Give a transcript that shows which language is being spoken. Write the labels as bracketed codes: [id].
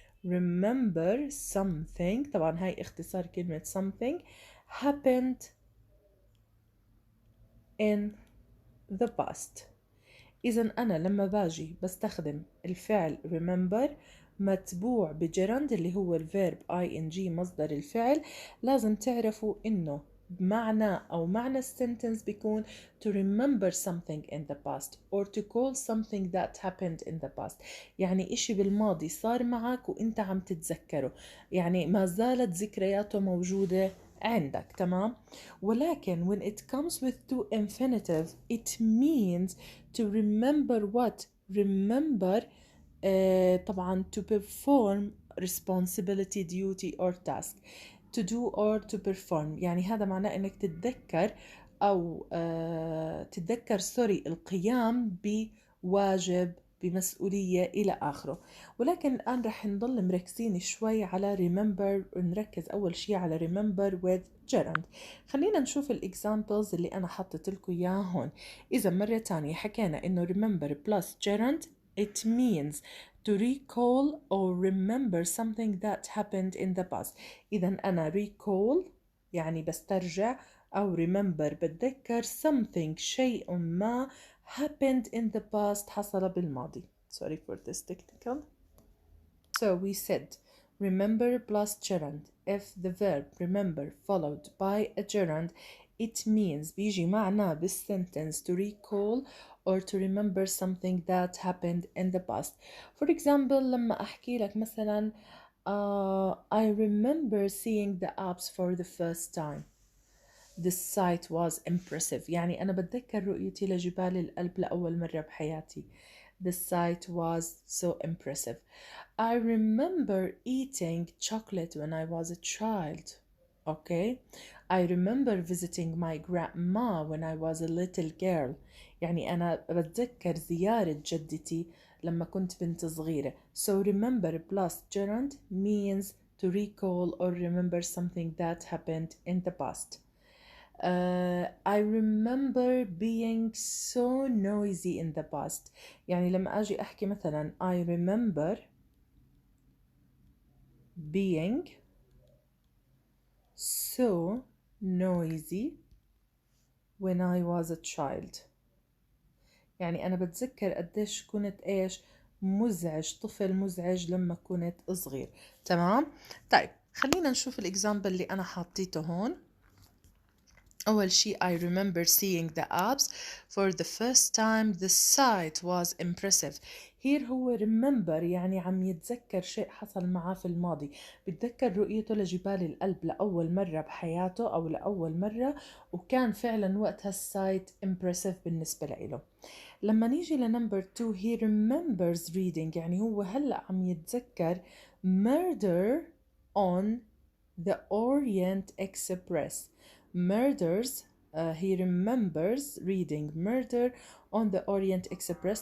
[en] remember something [ar] طبعا هاي اختصار كلمة [en] something happened in the past. [ar] إذا أنا لما باجي بستخدم الفعل remember متبوع بجرند اللي هو الفيرب ing مصدر الفعل، لازم تعرفوا إنه معنى أو معنى السنتنس بيكون [en] to remember something in the past [ar] or to call something that happened in the past. يعني إشي بالماضي صار معك وإنت عم تتذكره، يعني ما زالت ذكرياته موجودة عندك. تمام؟ ولكن [en] when it comes with to infinitive it means to remember what? remember طبعا to perform responsibility, duty or task. to do or to perform [ar] يعني هذا معناه انك تتذكر او تتذكر القيام بواجب بمسؤولية إلى آخره. ولكن الآن رح نضل مركزين شوي على remember ونركز أول شي على [en] remember with gerund. [ar] خلينا نشوف الإكزامبلز اللي أنا حطيت لكم إياها هون. إذا مرة تانية حكينا إنه [en] remember plus gerund it means to recall or remember something that happened in the past. [ar] إذا أنا recall يعني بسترجع، أو remember بتذكر something شيء ما [en] happened in the past [ar] حصل بالماضي. [en] Sorry for this technical. So we said remember plus gerund. If the verb remember followed by a gerund it means [ar] بيجي معناه بالsentence [en] to recall or to remember something that happened in the past. For example [ar] لما أحكي لك مثلا [en] I remember seeing the Alps for the first time. The sight was impressive. [ar] يعني أنا بتذكر رؤيتي لجبال الألب لأول مرة بحياتي. [en] The sight was so impressive. I remember eating chocolate when I was a child. Okay. I remember visiting my grandma when I was a little girl. [ar] يعني أنا بتذكر زيارة جدتي لما كنت بنت صغيرة. [en] So remember plus gerund means to recall or remember something that happened in the past. I remember being so noisy in the past. [ar] يعني لما أجي أحكي مثلا [en] I remember being so noisy when I was a child. [ar] يعني أنا بتذكر قديش كنت مزعج، طفل مزعج لما كنت صغير. تمام؟ طيب خلينا نشوف الإكزامبل اللي أنا حاطيته هون. أول شيء [en] I remember seeing the Alps for the first time. The sight was impressive. [ar] Here هو remember يعني عم يتذكر شيء حصل معاه في الماضي، بتذكر رؤيته لجبال الألب لأول مرة بحياته أو لأول مرة، وكان فعلا وقتها السايت impressive بالنسبة له. لما نيجي لنمبر 2 [en] he remembers reading [ar] يعني هو هلأ عم يتذكر murder on the Orient Express. [en] Murders he remembers reading murder on the Orient Express.